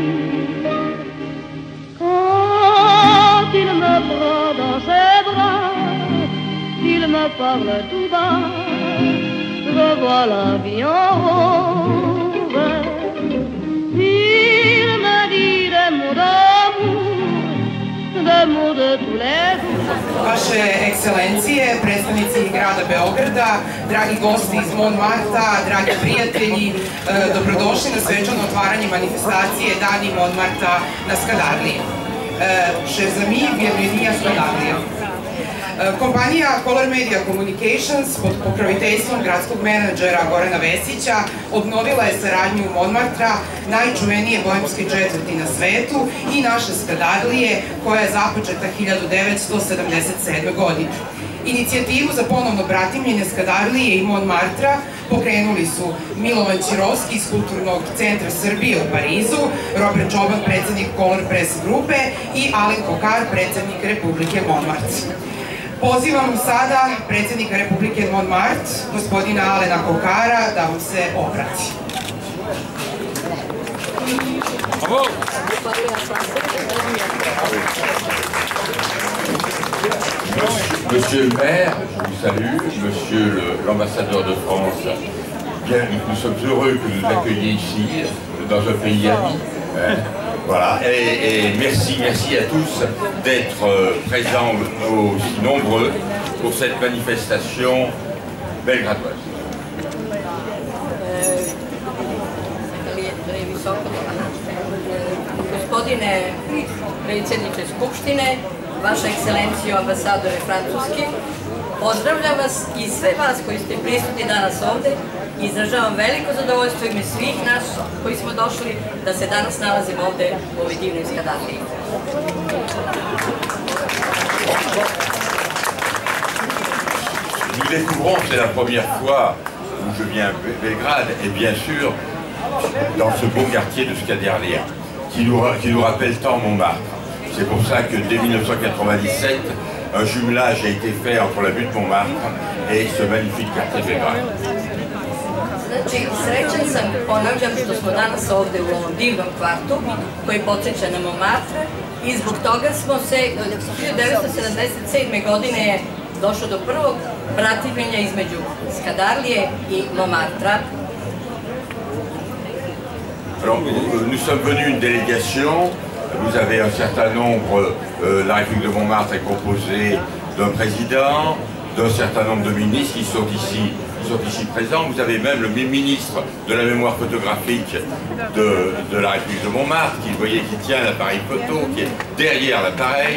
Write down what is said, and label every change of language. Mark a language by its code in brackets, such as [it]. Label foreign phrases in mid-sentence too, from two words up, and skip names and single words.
[fr] Quand il me prend dans ses bras, il me parle tout bas, je vois la vie en rose. Il me dit des mots d'amour, des mots de tous les jours. [sr] Vaše ekscelencije, predstavnici grada Beograda, dragi gosti iz Montmartra, dragi prijatelji, dobrodošli na svečano otvaranje manifestacije Dani Montmartra na Skadarliji. [fr] Chers amis, bienvenue à Skadarlija. [sr] Kompanija Color Media Communications pod pokroviteljstvom gradskog menadžera Gorana Vesića obnovila je saradnju Montmartra, najčuvenije boemske četvrti na svetu, i naše Skadarlije koja je započeta 1977. godine. Inicijativu za ponovno bratimljenje Skadarlije i Montmartra pokrenuli su Milovan Čirovski iz Kulturnog centra Srbije u Parizu, Robert Čoban, predsjednik Color Press grupe, i Alen Kokar, predsjednik Republike Montmartre. Pozivam sada predsjednika Republike Montmartre, gospodina Alena Kokara, da vam se obrati. [fr] Monsieur le maire, je vous salue, monsieur l'ambassadeur de France, bien, nous sommes heureux que vous nous accueilliez ici, dans un pays ami. Voilà, et merci à tous d'être présents aussi nombreux pour cette manifestation belgradoise. [sr] Gospodine predsjedniče Skupštine, Vaša ekscelencijo ambasadore Francuske, pozdravljam vas i sve vas koji ste prisutni danas ovde. Izražavam veliko zadovoljstvo ime svih nas koji smo došli da se danas nalazimo ovde u ovoj divnoj Skadarliji. [fr] Nous découvrons, c'est la première fois où je viens à Belgrade, et bien sûr dans ce beau quartier de Skadarlija, qui nous rappelle tant Montmartre. C'est pour ça que dès 1997, un jumelage a été fait entre la butte Montmartre et ce magnifique quartier de Belgrade. [sr] Znači, srećan sam, ponavljam, što smo danas ovde u ovom divnom kvartu koji podsjeća na Montmartre, i zbog toga smo se 1977. godine je došlo do prvog bratimljenja između Skadarlije i Montmartra. [fr] Alors, nous sommes venus une délégation. Vous avez un certain nombre, la République de Montmartre est composée d'un président, d'un certain nombre de ministres qui sont ici présents. Vous avez même le ministre de la mémoire photographique de la République de Montmartre, qui tient l'appareil photo, qui est derrière l'appareil.